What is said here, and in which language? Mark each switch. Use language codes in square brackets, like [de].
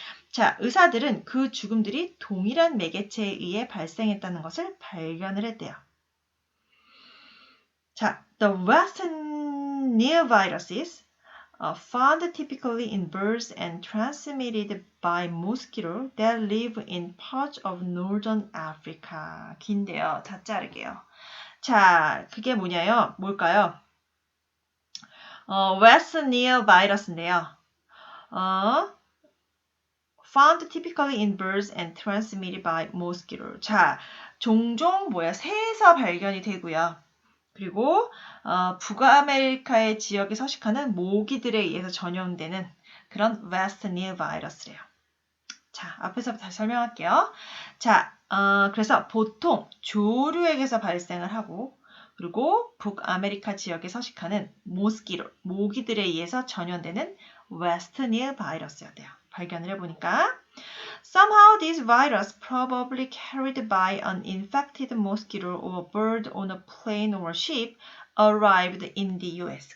[ko] 자, 의사들은 그 죽음들이 동일한 매개체에 의해 발생했다는 것을 발견을 했대요. 자, [en] the Western Nile viruses found typically in birds and transmitted by mosquitoes that live in parts of northern Africa. [ko] 긴데요. 다 자르게요. 자, 그게 뭘까요? [en] Western Nile viru스인데요. found typically in birds and transmitted by mosquitoes. [ko] 자, 종종 새에서 발견이 되고요. 그리고 북아메리카의 지역에 서식하는 모기들에 의해서 전염되는 그런 West Nile 바이러스래요. 자, 앞에서부터 다시 설명할게요. 자, 그래서 보통 조류에게서 발생을 하고 그리고 북아메리카 지역에 서식하는 모스키로, 모기들에 의해서 전염되는 웨스트닐 바이러스였대요. 발견을 해보니까 [en] Somehow this virus probably carried by an infected mosquito or a bird on a plane or ship arrived in the US.